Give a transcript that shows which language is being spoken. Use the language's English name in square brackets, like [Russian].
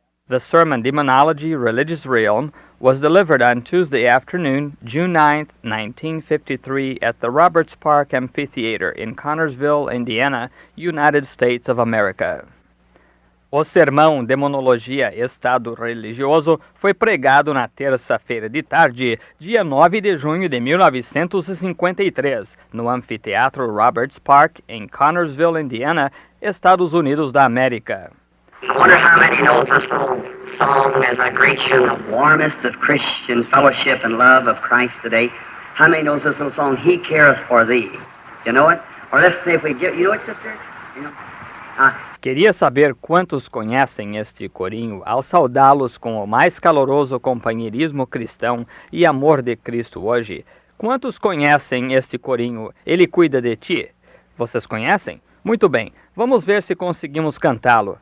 [English] The sermon Demonology, Religious Realm was delivered on Tuesday afternoon, June 9, 1953, at the Roberts Park Amphitheater in Connersville, Indiana, United States of America. [Portuguese] O sermão Demonologia, Estado Religioso foi pregado na terça-feira de tarde, dia 9 de junho de 1953, no Anfiteatro Roberts Park, em Connersville, Indiana, Estados Unidos da América. [English] I wonder how many know this little song as I greet you in the warmest of Christian fellowship and love of Christ today. How many knows this little song, He Careth for Thee? You know it? Or let's see if we get, you know it, sister? You know? [Portuguese] Queria saber quantos conhecem este corinho ao saudá-los com o mais caloroso companheirismo cristão e amor de Cristo hoje. Quantos conhecem este corinho? Ele cuida de ti. Vocês conhecem? Muito bem, vamos ver se conseguimos cantá-lo.